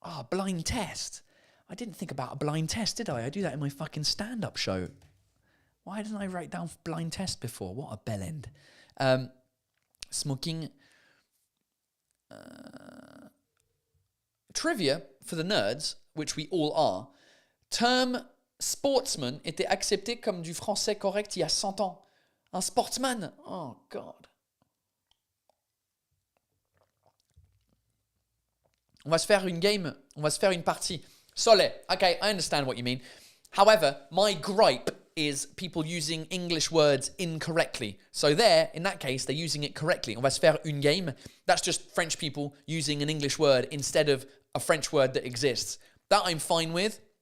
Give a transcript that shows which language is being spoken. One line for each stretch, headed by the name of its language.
English: Blind test. I didn't think about a blind test, did I? I do that in my fucking stand-up show. Why didn't I write down blind test before? What a bellend. Smoking. Trivia for the nerds, which we all are.
French: Terme sportsman était accepté comme du français correct il y a 100 ans. Un sportsman.
English: Oh, God.
French: On va se faire une game. On va se faire une partie. Sole.
English: Okay, I understand what you mean. However, my gripe is people using English words incorrectly. So there, in that case, they're using it correctly.
French: On va se faire une game.
English: That's just French people using an English word instead of a French word that exists. That I'm fine with.